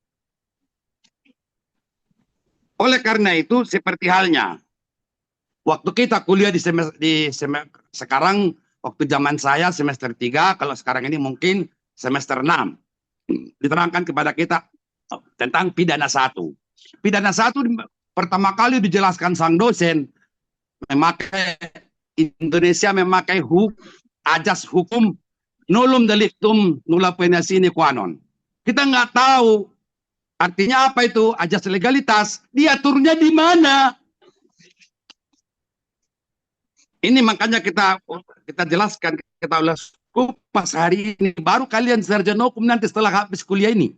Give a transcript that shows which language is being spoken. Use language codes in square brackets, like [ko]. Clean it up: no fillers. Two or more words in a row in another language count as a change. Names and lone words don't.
[id] Oleh karena itu, seperti halnya waktu kita kuliah sekarang, waktu zaman saya semester 3, kalau sekarang ini mungkin semester 6. Diterangkan kepada kita tentang pidana 1. Pidana 1 pertama kali dijelaskan sang dosen, Indonesia memakai ajas hukum [la] nullum delictum nulla pena sine qua non. [id] Kita nggak tahu artinya apa itu ajas legalitas, diaturnya di mana. Ini makanya kita jelaskan, kita ulas kupas hari ini, baru kalian sarjana hukum nanti setelah habis kuliah ini.